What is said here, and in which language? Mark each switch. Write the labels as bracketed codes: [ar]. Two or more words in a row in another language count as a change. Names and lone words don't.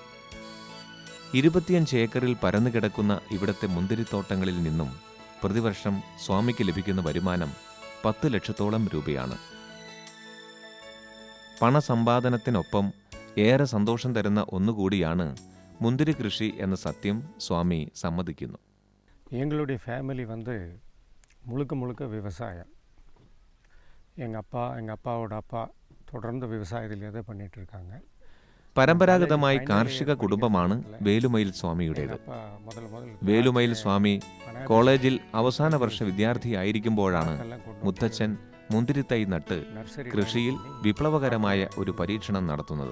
[ml] 25 ഏക്കറിൽ പരന്നുകിടക്കുന്ന ഇവിടത്തെ മുന്തിരിത്തോട്ടങ്ങളിൽ നിന്നും പ്രതിവർഷം സ്വാമിക്ക് ലഭിക്കുന്ന വരുമാനം 10 ലക്ഷത്തോളം രൂപയാണ്. പണസമ്പാദനത്തിനൊപ്പം ഏറെ സന്തോഷം തരുന്ന ഒന്നുകൂടിയാണ് മുന്തിരി കൃഷി എന്ന സത്യം സ്വാമി സമ്മതിക്കുന്നു. [ta] எங்களுடைய ஃபேமிலி முழுக்க முழுக்க விவசாயம். எங்கள் அப்பாவோட அப்பா தொடர்ந்து விவசாயத்திலே தான் பண்ணிகிட்ருக்காங்க. [ml] പരമ്പരാഗതമായി കാർഷിക കുടുംബമാണ് വേലുമയിൽ സ്വാമിയുടേത്. വേലുമയിൽ സ്വാമി കോളേജിൽ അവസാന വർഷ വിദ്യാർത്ഥിയായിരിക്കുമ്പോഴാണ് മുത്തച്ഛൻ മുന്തിരിത്തൈ നട്ട് കൃഷിയിൽ വിപ്ലവകരമായ ഒരു പരീക്ഷണം നടത്തുന്നത്.